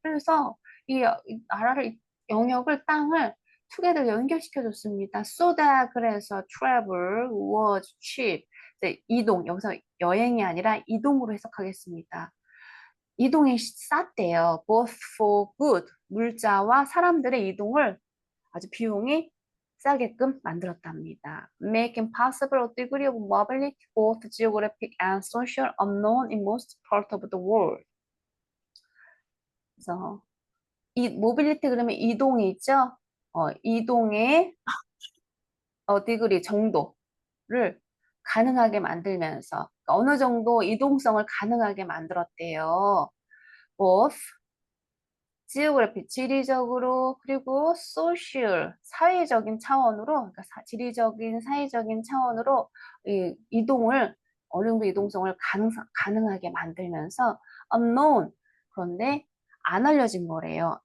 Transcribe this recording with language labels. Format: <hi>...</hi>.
<ko>그래서 이 나라를 이 영역을 땅을 투게더 연결시켜 줬습니다.</ko> <en>So that</en> <ko>그래서</ko> <en>travel was cheap.</en> <ko>이제 이동 여기서 여행이 아니라 이동으로 해석하겠습니다. 이동이 쌌대요.</ko> <en>Both for good</en> <ko>물자와 사람들의 이동을 아주 비용이 싸게끔 만들었답니다.</ko> <en>Making possible a degree of mobility both geographic and social unknown in most parts of the world.</en> <ko>그래서 이 모빌리티 그러면 이동이 있죠? 이동의 디그리 정도를 가능하게 만들면서 그러니까 어느 정도 이동성을 가능하게 만들었대요. both 지오그래피 지리적으로 그리고 소셜 사회적인 차원으로 그러니까 지리적인 사회적인 차원으로 이동을 어느 정도 이동성을 가능하게 만들면서 unknown 그런데 안 알려진 거래요.</ko>